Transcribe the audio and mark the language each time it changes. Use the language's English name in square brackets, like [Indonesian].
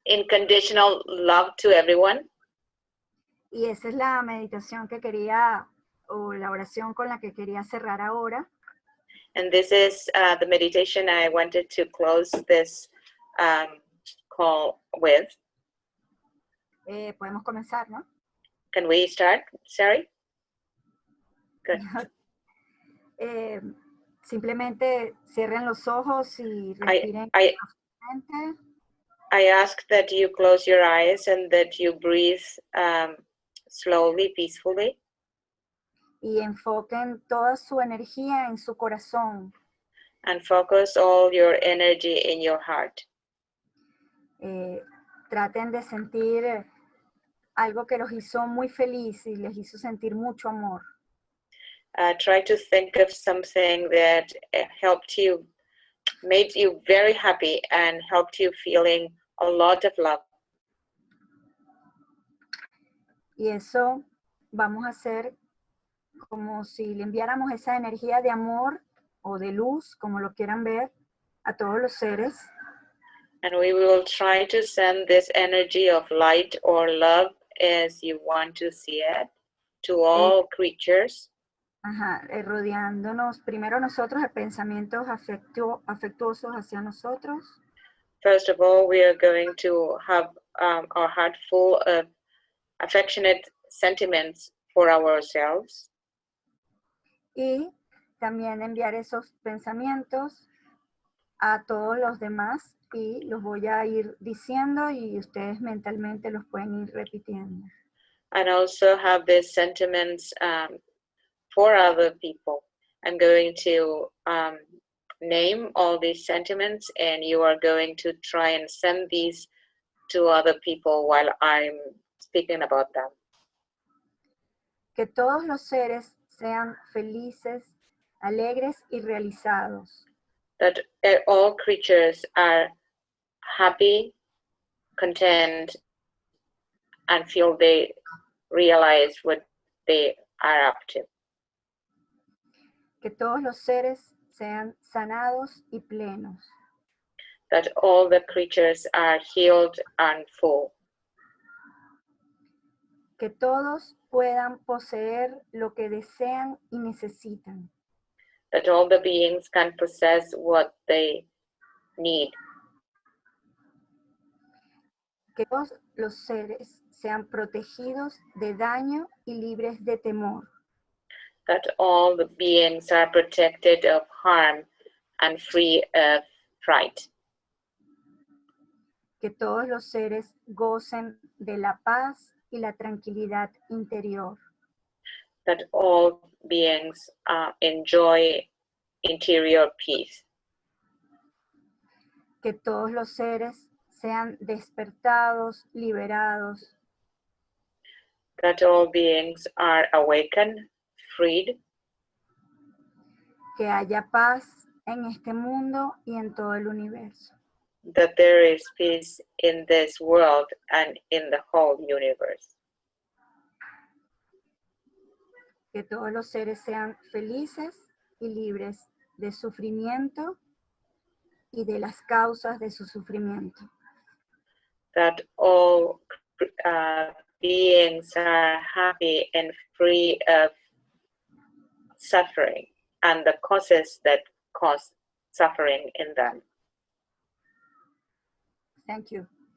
[English] unconditional love to everyone. [Spanish] Y esa es la meditación que quería, o la oración con la que quería cerrar ahora. [English] And this is the meditation I wanted to close this call with. [Spanish] Podemos comenzar, ¿no? [English] Can we start, Sari? Good. [Spanish] Simplemente cierren los ojos y respiren profundamente. [English] I ask that you close your eyes and that you breathe slowly, peacefully. [Spanish] Y enfoquen toda su energía en su corazón. [English] And focus all your energy in your heart. [Spanish] Traten de sentir algo que los hizo muy felices y les hizo sentir mucho amor. [English] try to think of something that helped you, made you very happy and helped you feeling a lot of love. [Spanish] Y eso vamos a hacer como si le enviáramos esa energía de amor o de luz, como lo quieran ver, a todos los seres. [English] And we will try to send this energy of light or love, as you want to see it, to all creatures. [Spanish] Ajá, rodeándonos primero nosotros de pensamientos afectuosos hacia nosotros. [English] First of all, we are going to have our heart full of affectionate sentiments for ourselves. [Spanish] Y también enviar esos pensamientos a todos los demás y los voy a ir diciendo y ustedes mentalmente los pueden ir repitiendo. [English] And also have these sentiments for other people. I'm going to name all these sentiments, and you are going to try and send these to other people while I'm speaking about them. [Spanish] Que todos los seres sean felices, alegres y realizados. [English] That all creatures are happy, content, and feel they realize what they are up to. [Spanish] Que todos los seres sean sanados y plenos. [English] That all the creatures are healed and full. [Spanish] Que todos puedan poseer lo que desean y necesitan. [English] That all the beings can possess what they need. [Spanish] Que todos los seres sean protegidos de daño y libres de temor. [English] That all the beings are protected of harm and free of fright. [Spanish] Que todos los seres gocen de la paz y la tranquilidad interior. [English] That all beings enjoy interior peace. [Spanish] Que todos los seres sean despertados, liberados. [English] That all beings are awakened, freed. [Spanish] Que haya paz en este mundo y en todo el universo. [English] That there is peace in this world and in the whole universe. [Spanish] Que todos los seres sean felices y libres de sufrimiento y de las causas de su sufrimiento. [English] That all beings are happy and free of suffering and the causes that cause suffering in them. Thank you.